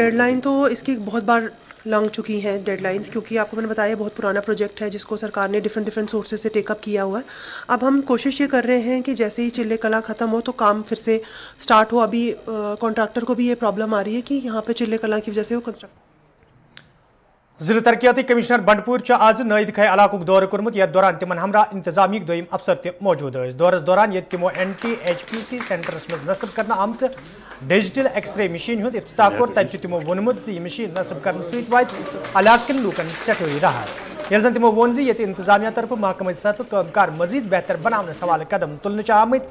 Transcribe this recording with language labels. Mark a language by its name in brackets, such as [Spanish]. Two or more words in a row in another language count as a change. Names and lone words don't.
[Hindi] डेडलाइन तो इसकी बहुत बार लंघ चुकी हैं डेडलाइंस, क्योंकि आपको मैंने बताया बहुत पुराना प्रोजेक्ट है जिसको सरकार ने [English] different sources [Hindi] से टेकअप किया हुआ है। अब हम कोशिश ये कर रहे हैं कि जैसे ही चिल्ले कला ख़त्म हो तो काम फिर से स्टार्ट हो। अभी कॉन्ट्रैक्टर को भी ये प्रॉब्लम आ रही है कि यहाँ पे चिल्ले कला की वजह से वो कंस्ट्रक्ट। [Kashmiri] जिला तरक्याती कमिश्नर बंडपुर आज नईद खै इलाकुक दौर कोर्मुत, यथ दौरान तिमन हमरा इंतजामी दोयम अफसर ते मौजूद थे। दौरस दौरान ये तिमो NTHPC सेंटरस मज नस्ब करना आमच [English] digital X-ray machine [Kashmiri] हुंद इफ्तिताह कोर। तत तिमो वोनमुत यह मशीन नस्ब करने सत वात इलाकन लूकन सेठोई राहत। यल जन तिमो वोन ये इंतजामिया तरफ महकमे सतत कामकार मजीद बेहतर बनाने सवाल कदम तुलने आमत।